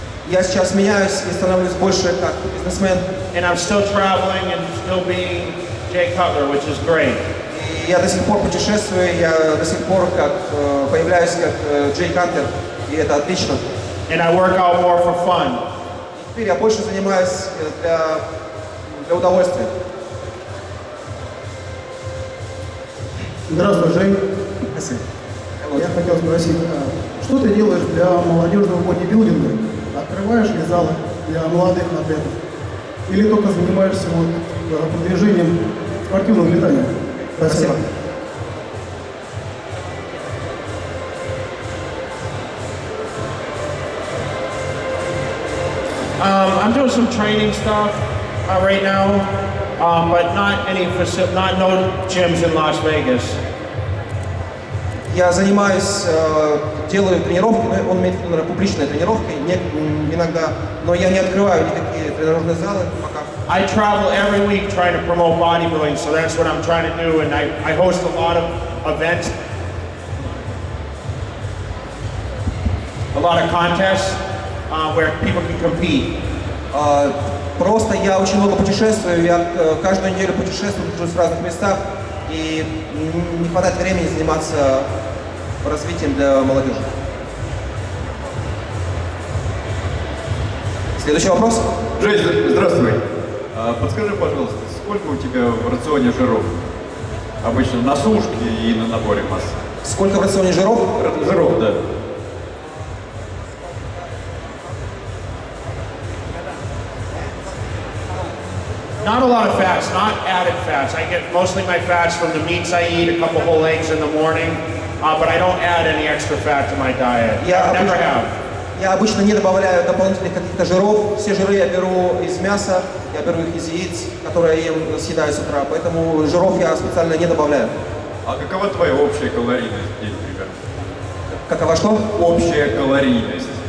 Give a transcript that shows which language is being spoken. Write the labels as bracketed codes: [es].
[ru] Я сейчас меняюсь и становлюсь больше как бизнесмен. [en] And I'm still traveling and still being Jay Cutler, which is great. [ru] И я до сих пор путешествую, я до сих пор появляюсь как Джей Катлер, и это отлично. [en] And I work out more for fun. [ru] Теперь я больше занимаюсь для удовольствия. Здравствуй, Жень. Спасибо. Я хотел спросить, что ты делаешь для молодежного бодибилдинга? Открываешь ли залы для молодых атлетов? Или только занимаешься продвижением спортивного питания? Спасибо. [en] I'm doing some training stuff right now, but not no gyms in Las Vegas. [ru] Я занимаюсь, делаю тренировки, но он имеет в виду, наверное, публичные тренировки, иногда, но я не открываю никакие тренажерные залы пока. [en] I travel every week trying to promote bodybuilding, so that's what I'm trying to do, and I host a lot of events, a lot of contests where people can compete. [ru] Просто я очень много путешествую, я каждую неделю путешествую, нахожусь в разных местах, и не хватает времени заниматься развитием для молодежи. Следующий вопрос. Джей, здравствуй. Подскажи, пожалуйста, сколько у тебя в рационе жиров? Обычно на сушке и на наборе массы. Сколько в рационе жиров? Жиров, да. [en] Not a lot of fats, not added fats. I get mostly my fats from the meats I eat, a couple whole eggs in the morning, but I don't add any extra fat to my diet. Never have. [ru] Я обычно не добавляю дополнительных каких-то жиров. Все жиры я беру из мяса, я беру их из яиц, которые я ем, съедаю с утра, поэтому жиров я специально не добавляю. А какова твоя общая калорийность в день, примерно? Какова что? Общая калорийность.